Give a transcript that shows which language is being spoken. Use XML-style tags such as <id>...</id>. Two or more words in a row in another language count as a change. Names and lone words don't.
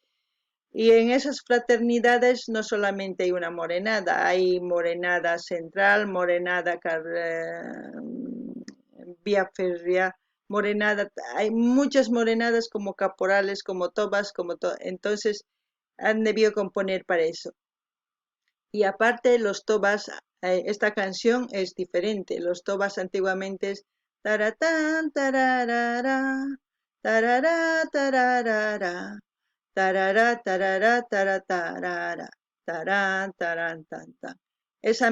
<es>Y en esas fraternidades no solamente hay una morenada, hay morenada central, morenada vía férrea, morenada, hay muchas morenadas como caporales, como tobas, entonces han debido componer para eso. Y aparte los tobas, esta canción es diferente, los tobas antiguamente es taratán, tararara, tarará, tararara. Tarará, tarará, taratarara, tarán, tarán, tan, tan.</es>